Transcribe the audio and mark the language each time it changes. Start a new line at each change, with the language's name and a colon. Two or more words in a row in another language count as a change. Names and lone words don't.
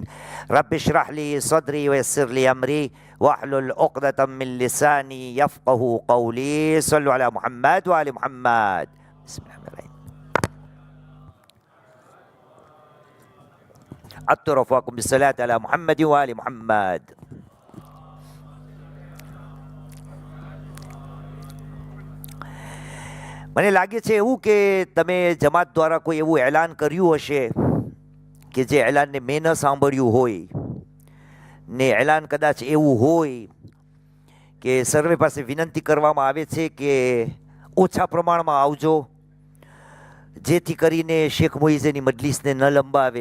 Arabic: رب اشرح لي صدري ويسر لي أمري واحلل عقدة من لساني يفقه قولي. صلوا على محمد وآل محمد. بسم الله الرحمن الرحيم. أترفعكم بالصلاة على محمد وآل محمد.
Gujarati: મને લાગે છે એવું કે તમે જમાત દ્વારા કોઈ એવું એલાન કર્યું હશે કે જે એલાનને મેં ન સાંભળ્યું હોય ને એલાન કદાચ એવું હોય કે સર્વે પાસે વિનંતી કરવામાં આવે છે કે ઓછા પ્રમાણમાં આવજો, જેથી કરીને શેખ મોઈઝેની મજલિસને ન લંબાવે.